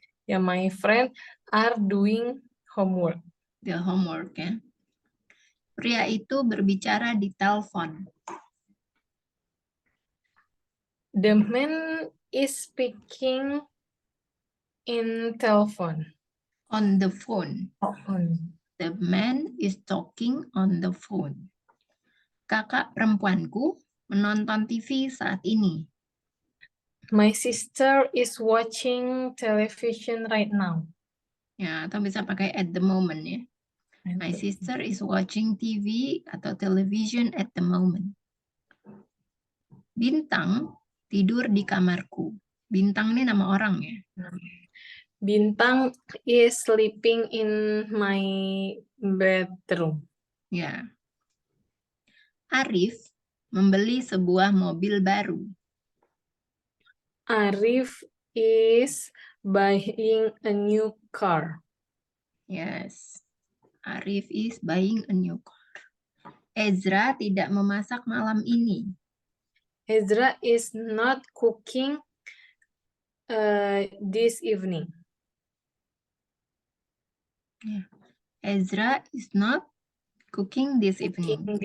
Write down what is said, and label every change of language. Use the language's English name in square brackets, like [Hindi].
[English] Ya, my friend are doing homework. The homework ya. [Indonesian] Pria itu berbicara di telepon. [English] The man is speaking in telephone. On the phone. On. The man is talking on the phone. [Indonesian] Kakak perempuanku menonton TV saat ini. [English] My sister is watching television right now. [Indonesian] Ya, atau bisa pakai [English] at the moment [Indonesian] ya. [English] My sister is watching TV [Indonesian] atau [English] television at the moment. [Indonesian] Bintang tidur di kamarku. Bintang ini nama orang ya. [English] Bintang is sleeping in my bedroom. [Indonesian] Ya. Arif membeli sebuah mobil baru. [English] Arif is buying a new car. Yes. Arif is buying a new car. [Indonesian] Ezra tidak memasak malam ini. [English] Ezra is not cooking this evening. Ya. Ezra is not cooking this evening.